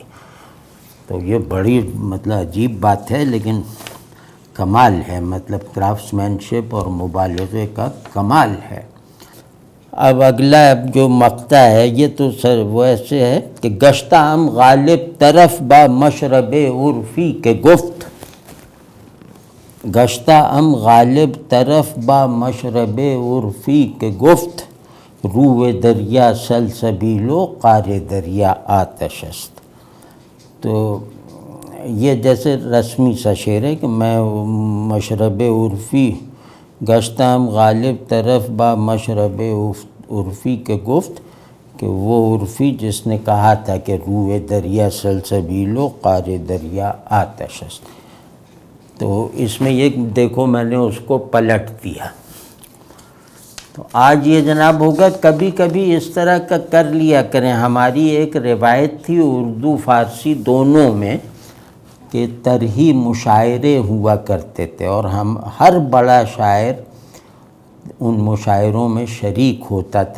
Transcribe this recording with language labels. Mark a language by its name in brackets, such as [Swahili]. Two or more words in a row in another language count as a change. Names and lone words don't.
[Urdu] تو یہ بڑی عجیب بات ہے، لیکن کمال ہے، کرافٹس مینشپ اور مبالغے کا کمال ہے۔ اب اگلا جو مقطع ہے یہ تو ویسے ہے کہ [Persian] گشتہ ام غالب طرف با مشرب عرفی کے گفت، گشتہ ام غالب طرف با مشرب عرفی کے گفت، روئے دریا سلسبیل و قعر دریا آتش است۔ [Urdu] تو یہ جیسے رسمی سا شعر ہے کہ میں مشرب عرفی، [Persian] گشتہ ام غالب طرف با مشرب عرفی کے گفت، [Urdu] کہ وہ عرفی جس نے کہا تھا کہ [Persian] روئے دریا سلسبیل و قعر دریا آتش است۔ [Urdu] تو اس میں یہ دیکھو میں نے اس کو پلٹ دیا۔ تو آج یہ جناب ہوگا کبھی کبھی اس طرح کا کر لیا کریں۔ ہماری ایک روایت تھی اردو فارسی دونوں میں کہ طرحی مشاعرے ہوا کرتے تھے، اور ہر بڑا شاعر ان مشاعروں میں شریک ہوتا تھا۔